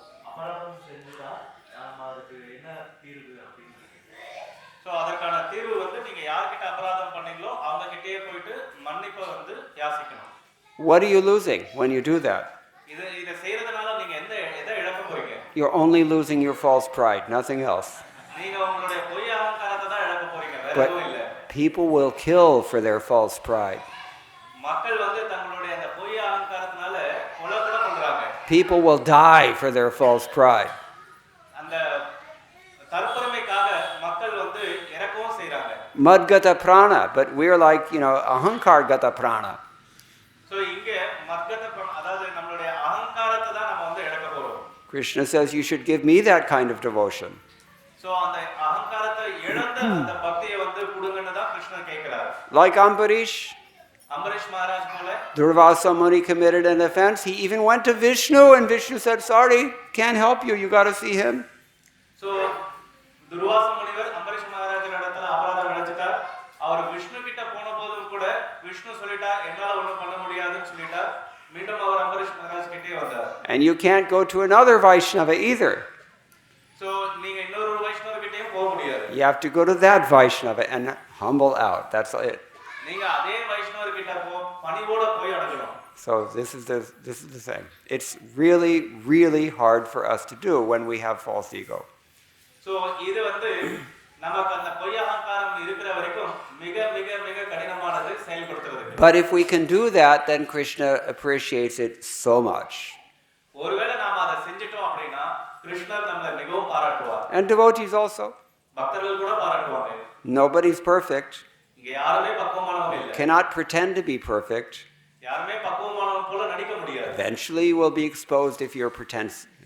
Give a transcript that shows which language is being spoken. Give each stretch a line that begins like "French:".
Tamil: அபராதம் செஞ்சுட்டா நாம அதுக்கு என்ன தீர்வு அப்படின்னு. சோ அதற்கான தீர்வு வந்து நீங்க யார்கிட்ட அபராதம் பண்ணீங்களோ அவங்க கிட்டயே போயிட்டு மன்னிப்பை வந்து யாசிக்கணும்.
English: What are you losing when you do that?
Tamil: இத செய்யறதுனால நீங்க எதை இழக்க போறீங்க?
English: You're only losing your false pride, nothing else.
Tamil: நீங்க உங்களுடைய பொய் அகங்காரத்தை தான் இழக்க போறீங்க, வேற எதுவும் இல்ல.
English: People will kill for their false pride.
Tamil: மக்கள் வந்து தங்களுடைய அந்த பொய் அகங்காரத்தினால கொலை கூட பண்றாங்க.
English: People will die for their false pride.
Tamil: அந்த தற்பெருமைக்காக மக்கள் வந்து இறக்கவும் செய்றாங்க.
Sanskrit: Madgata prana,
English: but we're like,
Sanskrit: ahankar gata prana.
Tamil: So இங்க மத்கத அதாவது நம்மளுடைய அகங்காரத்தை தான் நம்ம வந்து இழக்க போறோம்.
English: Krishna says you should give me that kind of devotion.
Tamil: So அந்த அகங்காரத்தை இழந்த அந்த பக்தியை வந்து கொடுங்கன்னு தான் கிருஷ்ணர் கேக்குறார்.
English: Like Ambarish,
Tamil: அம்பரீஷ் மகாராஜ் போல
English: Durvasa Muni committed an offense. He even went to Vishnu and Vishnu said, sorry, can't help you, you got to see him.
Tamil: So Durvasa முனிவர் அம்பரீஷ் மகாராஜர் இடத்துல அபராதம் இழைச்சிட்டார். அவர் விஷ்ணு கிட்ட போன போதும் கூட விஷ்ணு சொல்லிட்டா என்னால ஒண்ணும் பண்ண முடியாதுன்னு சொல்லிட்டார். மீண்டும் அவர் அம்பரீஷ் மகாராஜ் கிட்டே வந்தார்.
English: And you can't go to another Vaishnava either.
Tamil: So நீங்க இன்னொரு வைஷ்ணவ கிட்டே போக முடியாது.
English: You have to go to that Vaishnava and humble out. That's it.
Tamil: நீங்க அதே வைஷ்ணவ கிட்ட பணிவோட போய் அடங்கணும்.
English: So this is the thing. It's really, really hard for us to do when we have false ego.
Tamil: So இது வந்து நமக்கு அந்த பொய் அகங்காரம் இருக்கிற வரைக்கும் மிக மிக மிக கடினமானது செயல்படுத்துறதுக்கு.
English: But if we can do that, then Krishna appreciates it so much.
Tamil: ஒருவேளை நாம அதை செஞ்சிட்டோம் அப்படினா கிருஷ்ணர் நம்மளை மிகவும் பாராட்டுவார்.
English: And devotees also.
Tamil: பக்தர்கள் கூட பாராட்டுவாங்க.
English: Nobody's perfect.
Tamil: இங்க யாருமே பக்குவமானவங்க இல்ல.
English: Cannot pretend to be perfect.
Tamil: யாருமே பக்குவமானவங்க போல நடிக்க முடியாது.
English: Eventually you will be exposed if you're a pretender.